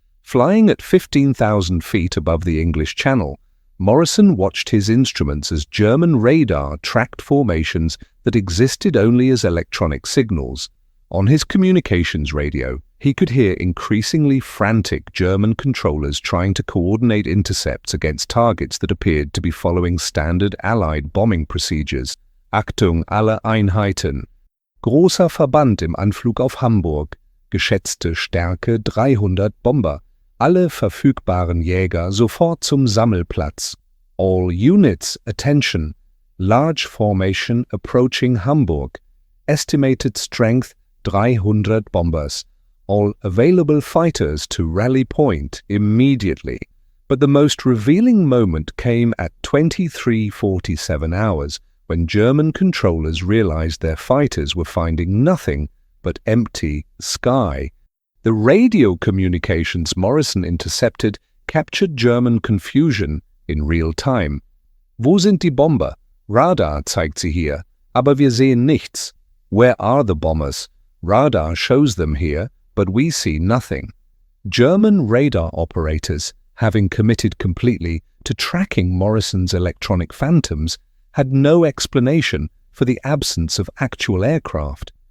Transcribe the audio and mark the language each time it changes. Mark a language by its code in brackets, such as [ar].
[en] Flying at 15,000 feet above the English Channel, Morrison watched his instruments as German radar tracked formations that existed only as electronic signals. On his communications radio, he could hear increasingly frantic German controllers trying to coordinate intercepts against targets that appeared to be following standard Allied bombing procedures. [de] Achtung alle Einheiten. Großer Verband im Anflug auf Hamburg. Geschätzte Stärke 300 Bomber. Alle verfügbaren Jäger sofort zum Sammelplatz. [en] All units, attention. Large formation approaching Hamburg. Estimated strength 300 bombers. All available fighters to rally point immediately. But the most revealing moment came at 23:47 hours, when German controllers realized their fighters were finding nothing but empty sky. The radio communications Morrison intercepted captured German confusion in real time. [de] "Wo sind die Bomber? Radar zeigt sie hier, aber wir sehen nichts. [en] Where are the bombers? Radar shows them here, but we see nothing." German radar operators, having committed completely to tracking Morrison's electronic phantoms, had no explanation for the absence of actual aircraft.